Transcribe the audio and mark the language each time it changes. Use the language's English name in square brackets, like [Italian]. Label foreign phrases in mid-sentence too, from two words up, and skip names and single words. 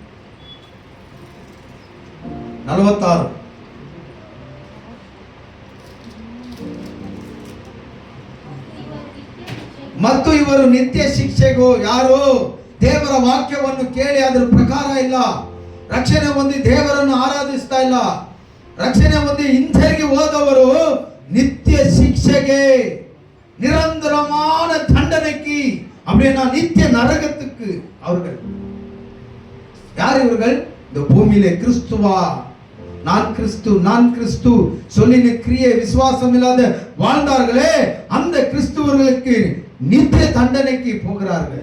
[Kannada] 46 ಮತ್ತು ಇವರು ನಿತ್ಯ ಶಿಕ್ಷೆಗೂ, ಯಾರು ದೇವರ ವಾಕ್ಯವನ್ನು ಕೇಳಿ ಅದರ ಪ್ರಕಾರ ಇಲ್ಲ, ರಕ್ಷಣೆ ಹೊಂದಿ ದೇವರನ್ನು ಆರಾಧಿಸ್ತಾ ಇಲ್ಲ, ರಕ್ಷಣೆ ಹೊಂದಿ ಹಿಂತಿರುಗಿ ಹೋದವರು [Tamil] நித்திய சிக்ஷைக்கு, நிரந்தரமான தண்டனைக்கு, அப்படின்னா நித்திய நரகத்துக்கு அவர்கள். யார் இவர்கள்? இந்த பூமியிலே கிறிஸ்துவா, நான் கிறிஸ்து சொல்லின கிரியை விசுவாசம் இல்லாத வாழ்ந்தார்களே, அந்த கிறிஸ்துவர்களுக்கு நித்திய தண்டனைக்கு போகிறார்கள்.